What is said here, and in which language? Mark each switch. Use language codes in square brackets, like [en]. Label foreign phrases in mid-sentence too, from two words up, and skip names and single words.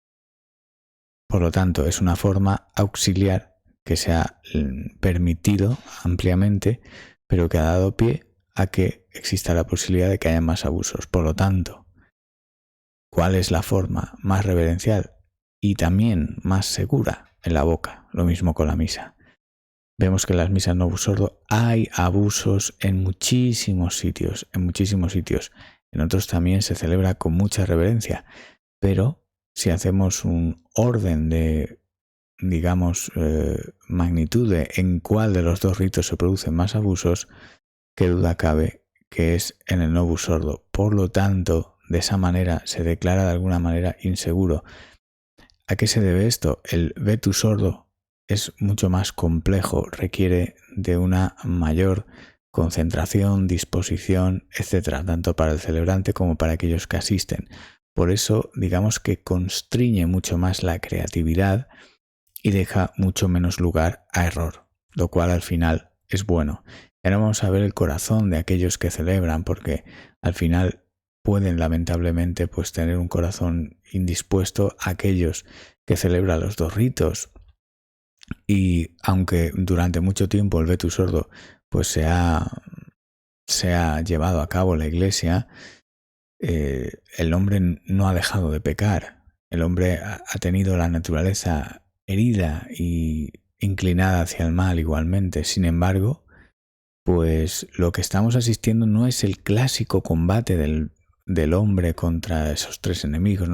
[es] Por lo tanto, es una forma auxiliar que se ha permitido ampliamente, pero que ha dado pie a que exista la posibilidad de que haya más abusos. Por lo tanto, ¿cuál es la forma más reverencial y también más segura? En la boca. Lo mismo con la misa. Vemos que en las misas [la] novus ordo [es] hay abusos en muchísimos sitios, En otros también se celebra con mucha reverencia, pero si hacemos un orden de, digamos, magnitud de en cuál de los dos ritos se producen más abusos, qué duda cabe que es en el [la] novus ordo. [es] Por lo tanto, de esa manera se declara de alguna manera inseguro. ¿A qué se debe esto? El [la] vetus ordo [es] es mucho más complejo, requiere de una mayor concentración, disposición, etcétera, tanto para el celebrante como para aquellos que asisten. Por eso, digamos que constriñe mucho más la creatividad y deja mucho menos lugar a error, lo cual al final es bueno. Y ahora vamos a ver el corazón de aquellos que celebran, porque al final pueden lamentablemente pues tener un corazón indispuesto aquellos que celebran los dos ritos. Y aunque durante mucho tiempo el [la] vetus ordo [es] pues se ha llevado a cabo en la Iglesia, el hombre no ha dejado de pecar. El hombre ha tenido la naturaleza herida y inclinada hacia el mal igualmente. Sin embargo, pues lo que estamos asistiendo no es el clásico combate del hombre contra esos tres enemigos, ¿no?